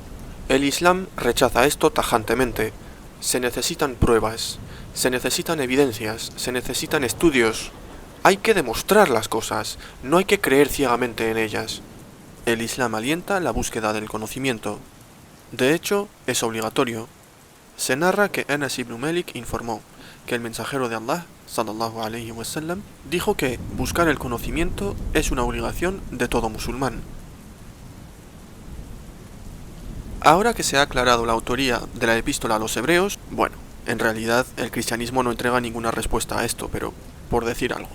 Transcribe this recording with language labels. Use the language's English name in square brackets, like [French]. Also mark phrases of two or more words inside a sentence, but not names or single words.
[Spanish] El Islam rechaza esto tajantemente. Se necesitan pruebas, se necesitan evidencias, se necesitan estudios. Hay que demostrar las cosas, no hay que creer ciegamente en ellas. El Islam alienta la búsqueda del conocimiento. De hecho, es obligatorio. Se narra que Anas ibn Malik informó que el mensajero de Allah, [Arabic] صلى الله عليه وسلم, [Spanish] dijo que buscar el conocimiento es una obligación de todo musulmán. Ahora que se ha aclarado la autoría de la epístola a los hebreos, bueno, en realidad el cristianismo no entrega ninguna respuesta a esto, pero por decir algo.